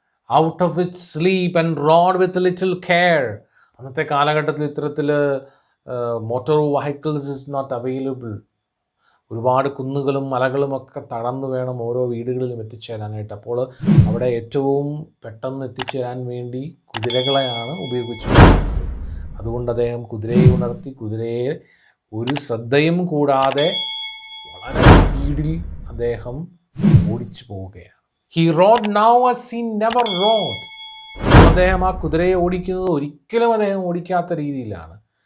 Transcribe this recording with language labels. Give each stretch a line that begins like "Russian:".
English: Out of its sleep and rode with little care.
Malayalam: അന്നത്തെ കാലഘട്ടത്തിൽ ഇത്തരത്തിൽ
English: Motor vehicles is not available.
Malayalam: ഒരുപാട് കുന്നുകളും മലകളും ഒക്കെ തടന്നു വേണം ഓരോ വീടുകളിലും എത്തിച്ചേരാനായിട്ട്. അപ്പോൾ അവിടെ ഏറ്റവും പെട്ടെന്ന് എത്തിച്ചേരാൻ വേണ്ടി കുതിരകളെയാണ് ഉപയോഗിച്ചത്. അതുകൊണ്ട് അദ്ദേഹം കുതിരയെ ഉണർത്തി, കുതിരയെ ഒരു ശ്രദ്ധയും കൂടാതെ വളരെ സ്പീഡിൽ അദ്ദേഹം ഓടിച്ചു പോവുകയാണ്.
English: He rode now as he never rode.
Malayalam: അദ്ദേഹം ആ കുതിരയെ ഓടിക്കുന്നത് ഒരിക്കലും അദ്ദേഹം ഓടിക്കാത്ത രീതിയിലാണ്.